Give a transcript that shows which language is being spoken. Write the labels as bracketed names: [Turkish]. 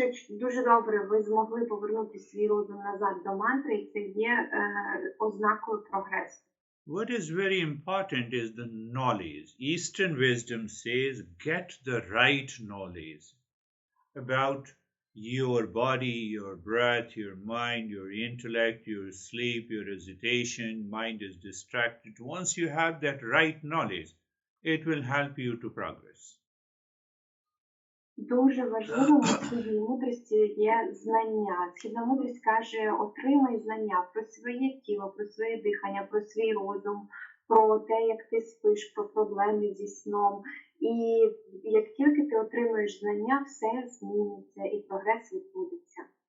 [Ukrainian] Дуже добре, ви змогли повернути свій розум назад до мантри, і це є ознакою прогресу. [English] What is very important is the knowledge. Eastern wisdom says, get the right knowledge about your body, your breath, your mind, your intellect, your sleep, your hesitation, mind is distracted. Once you have that right knowledge, it will help you to progress. [Ukrainian] Дуже важливим у східній мудрості є знання. Східна мудрість каже, отримай знання про своє тіло, про своє дихання, про свій розум, про те, як ти спиш, про проблеми зі сном. І як тільки ти отримаєш знання, все зміниться і прогрес відбудеться.